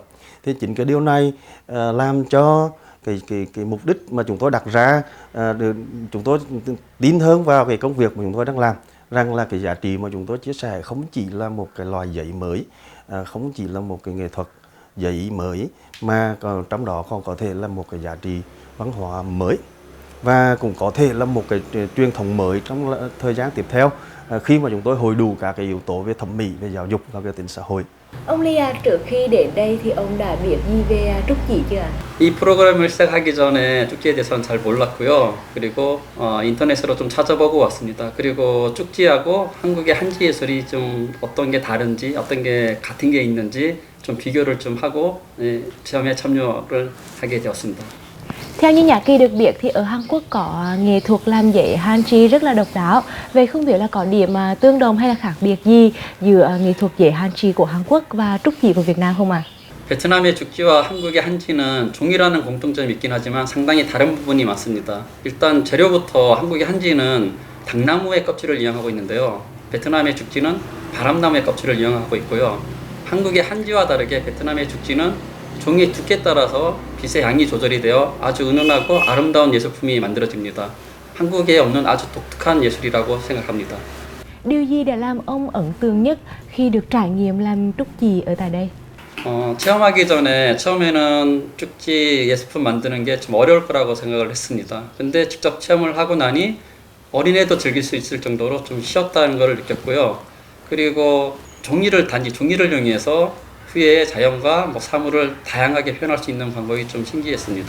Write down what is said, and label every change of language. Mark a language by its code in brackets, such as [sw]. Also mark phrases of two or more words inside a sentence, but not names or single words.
[vi] Thì chính cái điều này làm cho cái mục đích mà chúng tôi đặt ra, chúng tôi tin hơn vào cái công việc mà chúng tôi đang làm, rằng là cái giá trị mà chúng tôi chia sẻ không chỉ là một cái loại giấy mới, không chỉ là một cái nghệ thuật giấy mới, mà còn trong đó còn có thể là một cái giá trị văn hóa mới, và cũng có thể là một cái truyền thống mới trong thời gian tiếp theo khi mà chúng tôi hội đủ các cái yếu tố về thẩm mỹ, về giáo dục và về tính xã hội. Ông Lee, trước khi đến đây thì ông đã biết gì về trúc chỉ chưa ạ? [ko] 이 프로그램을 시작하기 전에 쪽지에 대해서는 잘 몰랐고요. 그리고 인터넷으로 좀 찾아보고 왔습니다. 그리고 쪽지하고 한국의 한지 예술이 좀 어떤 게 다른지, 어떤 게 같은 게 있는지 좀 비교를 좀 하고 시험에 참여를 하게 되었습니다. [vi] Theo như Nhã Kỳ được biết thì ở Hàn Quốc có nghệ thuật làm giấy hanchi rất là độc đáo. Vậy không biết là có điểm tương đồng hay là khác biệt gì giữa nghệ thuật giấy hanchi của Hàn Quốc và trúc chỉ của Việt Nam không ạ? [ko] 베트남의 죽지와 한국의 한지는 종이라는 공통점이 있긴 하지만 상당히 다른 부분이 많습니다. 일단 재료부터 한국의 한지는 당나무의 껍질을 이용하고 있는데요. 베트남의 죽지는 바람나무의 껍질을 이용하고 있고요. 한국의 한지와 다르게 베트남의 죽지는 종이의 두께에 따라서 빛의 양이 조절이 되어 아주 은은하고 아름다운 예술품이 만들어집니다. 한국에 없는 아주 독특한 예술이라고 생각합니다. [vi] Điều gì đã làm ông ấn tượng nhất khi được trải nghiệm làm trúc chỉ ở tại đây? [ko] 체험하기 전에 처음에는 쪽지 예술품 만드는 게 좀 어려울 거라고 생각을 했습니다. 근데 직접 체험을 하고 나니 어린애도 즐길 수 있을 정도로 좀 쉬웠다는 걸 느꼈고요. 그리고 단지 종이를 이용해서 후에 자연과 뭐 사물을 다양하게 표현할 수 있는 방법이 좀 신기했습니다.